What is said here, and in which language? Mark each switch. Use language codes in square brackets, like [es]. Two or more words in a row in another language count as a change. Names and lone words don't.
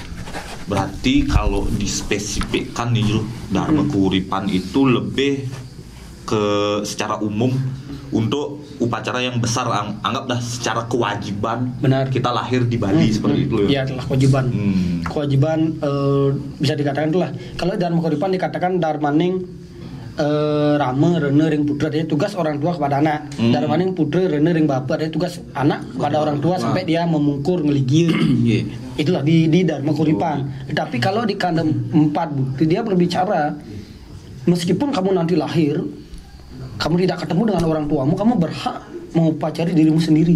[id] Berarti kalau dispesifikkan nih Dharma Kauripan itu lebih ke secara umum untuk upacara yang besar, anggaplah secara kewajiban. Benar. Kita lahir di Bali seperti itu ya. Iya, adalah kewajiban. Kewajiban bisa dikatakan itulah. Kalau Dharma Kauripan dikatakan [ban] Darmaning Rame Rene ring putra, [id] dia tugas orang tua kepada anak. [ban] Darmaning putra Rene ring bapak, [id] dia tugas anak kepada orang tua sampai dia [ban] memungkur ngeligir. [id] Itulah di Dharma Kauripan. Tapi kalau di Kandem 4 bute dia berbicara meskipun kamu nanti lahir, kamu tidak ketemu dengan orang tuamu, kamu berhak mengupacari dirimu sendiri.